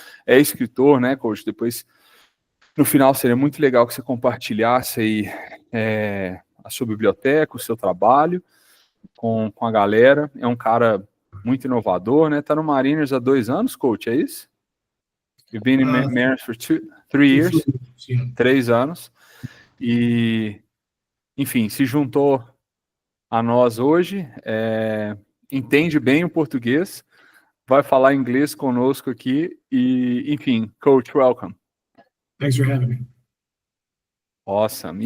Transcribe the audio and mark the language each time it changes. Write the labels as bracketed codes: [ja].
[pt] É escritor, né, Coach? Depois, no final, seria muito legal que você compartilhasse aí a sua biblioteca, o seu trabalho com a galera. É um cara muito inovador, né? Tá no Mariners há 2 anos, Coach, é isso? [en] You've been in Mariners for 3 years, [pt] 3 anos. E, enfim, se juntou a nós hoje, entende bem o português, vai falar inglês conosco aqui e, enfim, Coach, welcome. [en] Thanks for having me. Awesome.